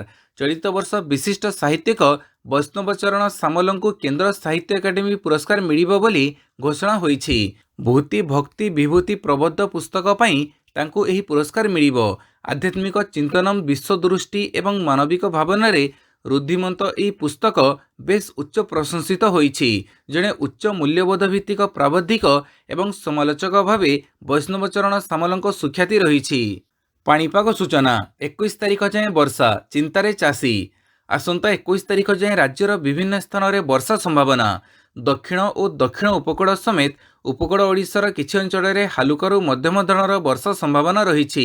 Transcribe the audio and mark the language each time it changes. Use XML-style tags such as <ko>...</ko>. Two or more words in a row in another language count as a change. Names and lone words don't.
<or>ଚଳିତ ବର୍ଷ ବିଶିଷ୍ଟ ସାହିତ୍ୟିକ ବୈଷ୍ଣବ ଚରଣ ସାମଲଙ୍କୁ କେନ୍ଦ୍ର ସାହିତ୍ୟ ଅକାଦମୀ ପୁରସ୍କାର ମିଳିବ ବୋଲି ଘୋଷଣା ହୋଇଛି। ଭୂତି ଭକ୍ତି ବିଭୂତି ପ୍ରବନ୍ଧ ପୁସ୍ତକ ପାଇଁ ତାଙ୍କୁ ଏହି ପୁରସ୍କାର ମିଳିବ। ଆଧ୍ୟାତ୍ମିକ ଚିନ୍ତନ ବିଶ୍ୱଦୃଷ୍ଟି ଏବଂ ମାନବିକ ଭାବନା ରେ ଋଦ୍ଧିମନ୍ତ ଏହି ପୁସ୍ତକ ବେଶ ଉଚ୍ଚ ପ୍ରଶଂସିତ ହୋଇଛି। ଜଣେ ଉଚ୍ଚ ମୂଲ୍ୟବୋଧ ଭିତ୍ତିକ ପ୍ରାବନ୍ଧିକ ଏବଂ ସମାଲୋଚକ ଭାବେ ବୈଷ୍ଣବ ଚରଣ ସାମଲଙ୍କ ସୁଖ୍ୟାତି ରହିଛି। ପାଣିପାଗ ସୂଚନା 21 ତାରିଖ ଯାଏ ବର୍ଷା ଚିନ୍ତାରେ ଚାଷୀ। ଆସନ୍ତା 21 ତାରିଖ ଯାଏ ରାଜ୍ୟର ବିଭିନ୍ନ ସ୍ଥାନ ରେ ବର୍ଷା ସମ୍ଭାବନା। ଦକ୍ଷିଣ ଓ ଦକ୍ଷିଣ ଉପକୂଳ ସମେତ ଉପକୂଳ ଓଡ଼ିଶାର କିଛି ଅଞ୍ଚଳ ରେ ହାଲୁକାରୁ ମଧ୍ୟମ ଧରଣର ବର୍ଷା ସମ୍ଭାବନା ରହିଛି।</or>